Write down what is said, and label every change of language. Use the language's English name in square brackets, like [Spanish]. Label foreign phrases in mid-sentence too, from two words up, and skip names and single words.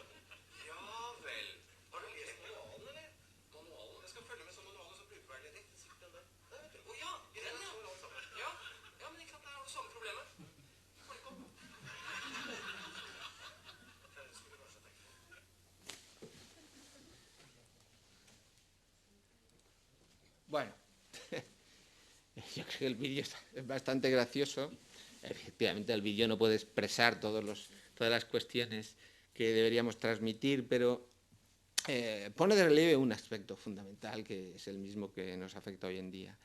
[Norwegian] Ja vel. Har du lest manualen, eller? Manualen? Jeg skal følge med som manualen som brukerveiledning. Sitt den der. Der, vet du. Å ja, i den, ja. Ja, men ikke sant, der har du samme problemet. Får det ikke opp. Det skulle du kanskje tenke på. [Spanish] Bueno, yo creo que el vídeo es bastante gracioso. Efectivamente, el vídeo no puede expresar todas las cuestiones que deberíamos transmitir, pero pone de relieve un aspecto fundamental que es el mismo que nos afecta hoy en día.